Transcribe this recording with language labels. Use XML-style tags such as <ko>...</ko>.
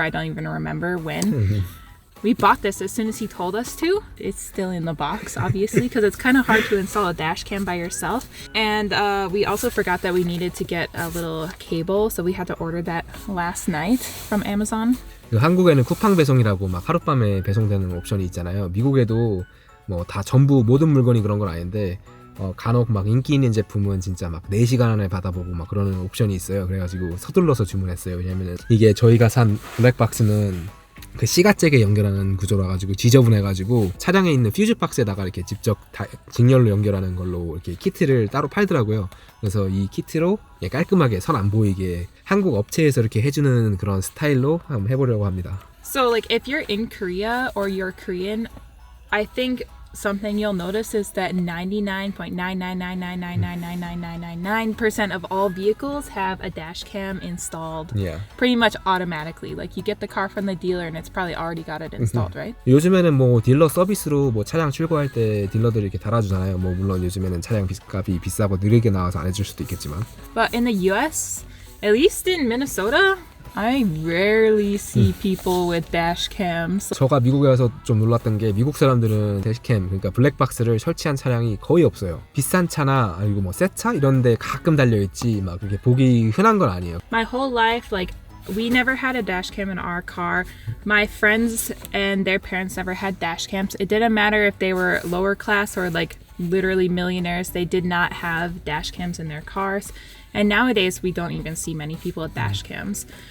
<en>I don't even remember when. We bought this as soon as he told us to. It's still in the box, obviously, because it's kind of hard to install a dash cam by yourself. And we also forgot that we needed to get a little cable, so we had to order that last night from Amazon.</en> <ko>한국에는 쿠팡 배송이라고 막 하룻밤에 배송되는 옵션이 있잖아요. 미국에도 뭐 다 전부 모든 물건이 그런 건 아닌데 간혹 막 인기 있는 제품은 진짜 막 4시간 안에 받아보고 막 그러는 옵션이 있어요. 그래가지고 서둘러서 주문했어요. 왜냐면은 이게 저희가 산 블랙박스는 그 C가잭에 연결하는 구조라 가지고 지저분해가지고 차량에 있는 퓨즈 박스에다가 이렇게 직접 직렬로 연결하는 걸로 이렇게 키트를 따로 팔더라고요. 그래서 이 키트로 깔끔하게 선 안 보이게 한국 업체에서 이렇게 해주는 그런 스타일로 한번 해보려고 합니다.</ko> <en>So like if you're in Korea or you're Korean, I think something you'll notice is that 99.999999999% of all vehicles have a dash cam installed pretty much automatically. Like you get the car from the dealer and it's probably already got it installed, right?</en> <ko>요즘에는 뭐 딜러 서비스로 뭐 차량 출고할 때 딜러들이 이렇게 달아주잖아요. 뭐 물론 요즘에는 차량 값이 비싸고 느리게 나와서 안 해줄 수도 있겠지만.</ko> <en>But in the US, at least in Minnesota, I rarely see people with dash cams.</en> <ko>저가 미국에 와서 좀 놀랐던 게 미국 사람들은 대시캠, 그러니까 블랙박스를 설치한 차량이 거의 없어요. 비싼 차나 아니고 뭐 새 차 이런 데 가끔 달려있지 막 그렇게 보기 흔한 건 아니에요.</ko> <en>My whole life, like, we never had a dash cam in our car. My friends and their parents never had dash cams. It didn't matter if they were lower class or like literally millionaires. They did not have dash cams in their cars. And nowadays, we don't even see many people with dash cams.</en>